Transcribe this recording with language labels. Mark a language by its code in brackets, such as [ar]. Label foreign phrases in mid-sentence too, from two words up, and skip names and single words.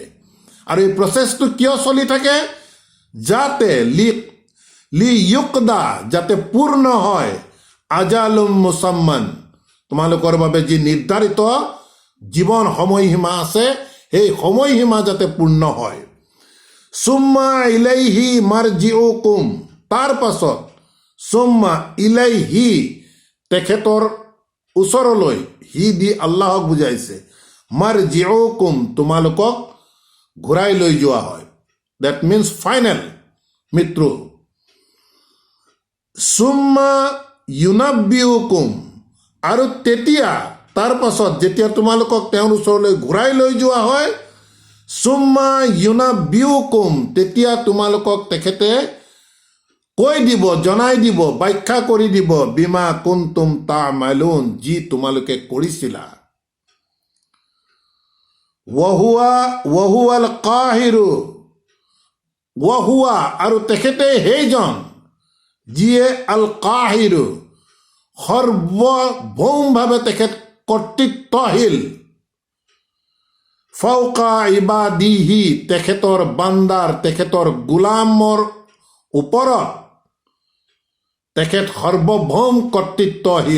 [as] আৰু এই প্ৰচেছটো কিয় চলি থাকে? যাতে লিয়ুকদা, যাতে পূৰ্ণ হয়, [ar] أجل مسمى, [as] তোমালোকৰ বাবে যি নিৰ্ধাৰিত জীৱন সময়সীমা আছে, সেই সময়সীমা যাতে পূৰ্ণ হয়। [ar] ثم إليه مرجعكم, [as] তাৰ পাছত [ar] ثم إليه, [as] তেখেতৰ ওচৰলৈ, হি দি আল্লাহক বুজাইছে, মাৰজিউকুম, তোমালোকক ঘূৰাই লৈ যোৱা হয়। [en] that means final মৃত্যু। [ar] ثم ينبئكم, [as] আৰু তেতিয়া তাৰ পাছত যেতিয়া তোমালোকক তেওঁৰ ওচৰলৈ ঘূৰাই লৈ যোৱা হয়, [ar] ثم ينبئكم, [as] তেতিয়া তোমালোকক তেখেতে কৈ দিব, জনাই দিব, ব্যাখ্যা কৰি দিব, [ar] بما كنتم تعملون, [as] যি তোমালোকে কৰিছিলা। [ar] وهو القاهر، وهو, [as] আৰু তেখেতে সেইজন যিয়ে [ar] القاهر, [as] সৰ্বভৌমভাৱে তেখেত কৰ্তৃত্বশীল, [ar] فوق عباده, [as] তেখেতৰ বান্দাৰ, তেখেতৰ গোলামৰ ওপৰত তেখেত সৰ্বভৌম কৰ্তৃত্বশীল।